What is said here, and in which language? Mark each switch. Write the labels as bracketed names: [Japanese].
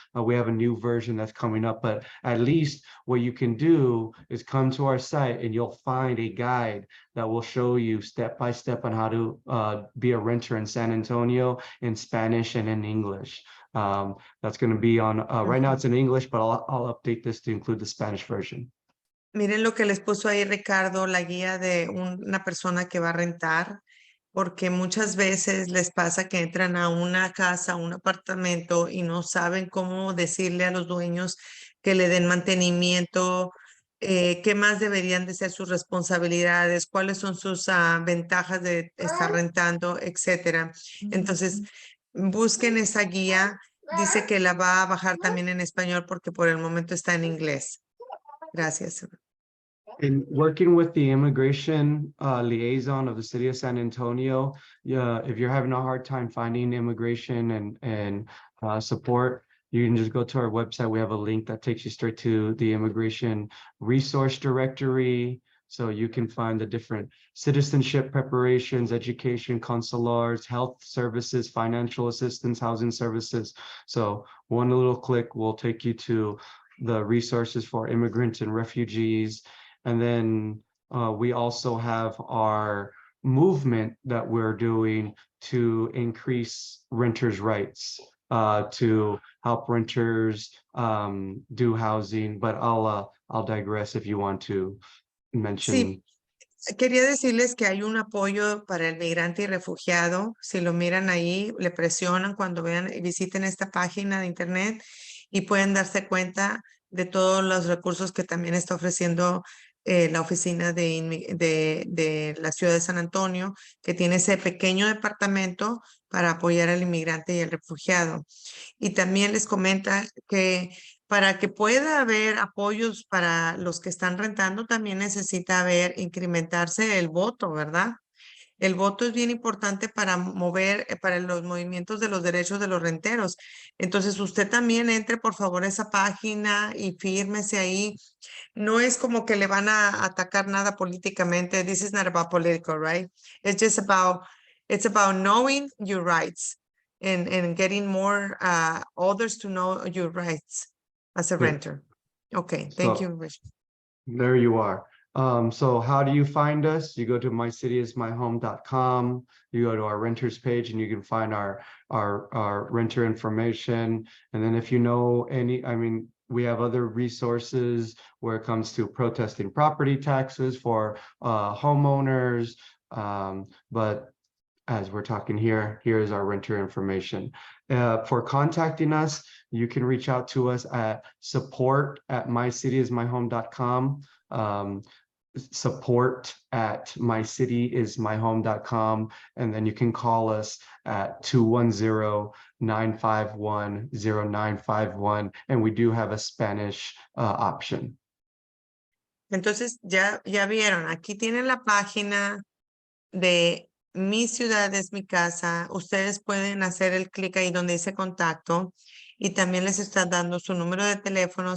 [English] We have a new version that's coming up, but at least what you can do is come to our site and you'll find a guide that will show you step by step on how to be a renter in San Antonio in Spanish and in English. That's going to be on, right now it's in English, but I'll update this to include the Spanish version. [Spanish] Miren lo que les puso ahí Ricardo, la guía de una persona que va a rentar, porque muchas veces les pasa que entran a una casa, a un apartamento y no saben cómo decirle a los dueños que le den mantenimiento, qué más deberían de ser sus responsabilidades, cuáles son sus ventajas de estar rentando, etcétera. Entonces, busquen esa guía. Dice que la va a bajar también en español porque por el momento está en inglés. Gracias. [English] In working with the immigration liaison of the city of San Antonio, if you're having a hard time finding immigration and support, you can just go to our website. We have a link that takes you straight to the immigration resource directory. So you can find the different citizenship preparations, education, consulars, health services, financial assistance, housing services. So one little click will take you to the resources for immigrants and refugees. And then we also have our movement that we're doing to increase renters' rights, to help renters do housing. But I'll digress if you want to mention. [Spanish] Sí, quería decirles que hay un apoyo para el migrante y refugiado. Si lo miran ahí, le presionan cuando vean y visiten esta página de internet y pueden darse cuenta de todos los recursos que también está ofreciendo la oficina de la ciudad de San Antonio, que tiene ese pequeño departamento para apoyar al inmigrante y al refugiado. Y también les comenta que para que pueda haber apoyos para los que están rentando, también necesita incrementarse el voto, ¿verdad? El voto es bien importante para mover, para los movimientos de los derechos de los renteros. Entonces, usted también entre, por favor, a esa página y fírmese ahí. No es como que le van a atacar nada políticamente. [English] This is not about political, right? It's about knowing your rights and getting more others to know your rights as a Yeah. renter. Okay, thank you, So Rich. there you are. So how do you find us? You go to mycityismyhome.com, you go to our renters page and you can find our renter information. And then if you know we have other resources where it comes to protesting property taxes for homeowners. But as we're talking here is our renter information. For contacting us, you can reach out to us at support@mycityismyhome.com. Support@mycityismyhome.com, and then you can call us at 210-951-0951, and we do have a Spanish option. [Spanish] Entonces, ya vieron, aquí tienen la página de Mi Ciudad es Mi Casa. Ustedes pueden hacer el clic ahí donde dice contacto y también les está dando su número de teléfono.